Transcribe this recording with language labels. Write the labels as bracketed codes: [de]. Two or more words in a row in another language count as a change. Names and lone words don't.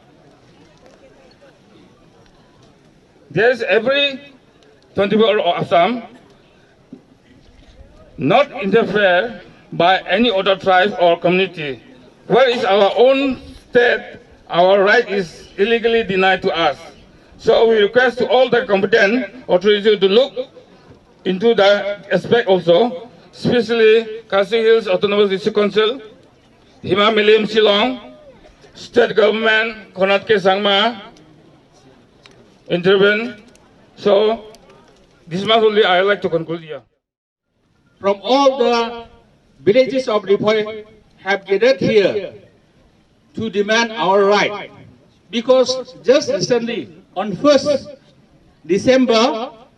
[en] There's every 24 of Assam not interfere by any other tribe or community. Where is our own state, our right is illegally denied to us. So we request to all the competent authorities to look into that aspect also, especially Khasi Hills Autonomous District Council, Himamilim Shillong, state government, Konatke Sangma, intervene. So this much only I would like to conclude here. From all the villages of Ribhoi have gathered here to demand our right, because just recently on 1st December